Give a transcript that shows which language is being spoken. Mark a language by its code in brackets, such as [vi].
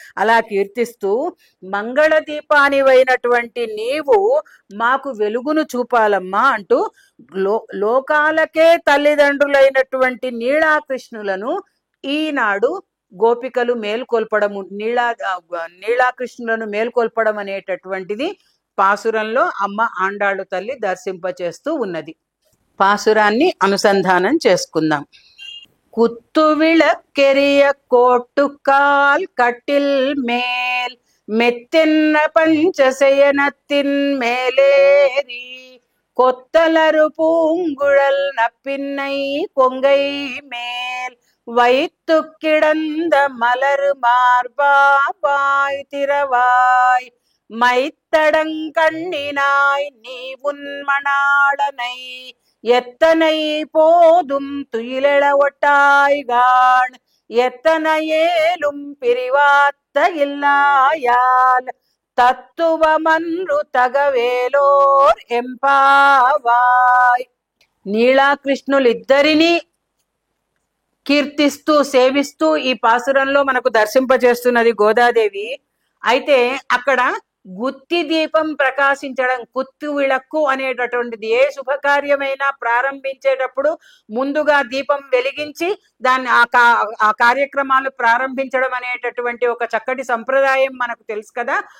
[te] అలా కీర్తిస్తూ మంగళ దీపానివైనటువంటి నీవు మాకు వెలుగును చూపాలమ్మా అంటూ లోకాలకే తల్లిదండ్రులైనటువంటి నీళాకృష్ణులను ఈనాడు గోపికలు మేల్కొల్పడము, నీళాకృష్ణులను మేల్కొల్పడం అనేటటువంటిది పాసురంలో అమ్మ ఆండాళ్ళు తల్లి దర్శింపచేస్తూ ఉన్నది. పాసురాన్ని అనుసంధానం చేసుకుందాం. [ta] కుత్తు విళక్కెరియ కోట్టుకాల్ కట్టిల్ మేల్ మెత్తిన్న పంచశయనத்தின் மேலேறி கொத்தலரு பூங்குழல் நப்பின்னை கொங்கை மேல் வைத்து கிடந்த மலரு மார்பாய் திரவாய் மைத்தடங்கண்ணினாய் நீ உன் மணாளனை எத்தனை போதும் துயிலெழ ஒட்டாய்கான் எத்தனையேலும் பிரிவாத்த இல்லாயால் తత్తువమన్రు తగవేలోర్ ఎంపావాయ్. [te] నీళాకృష్ణులిద్దరినీ కీర్తిస్తూ సేవిస్తూ ఈ పాసురంలో మనకు దర్శింపజేస్తున్నది గోదాదేవి. అయితే అక్కడ గుత్తి దీపం ప్రకాశించడం, కుత్తు విళక్కు అనేటటువంటిది ఏ శుభకార్యమైనా ప్రారంభించేటప్పుడు ముందుగా దీపం వెలిగించి దాన్ని ఆ కార్యక్రమాలు ప్రారంభించడం అనేటటువంటి ఒక చక్కటి సంప్రదాయం మనకు తెలుసు కదా.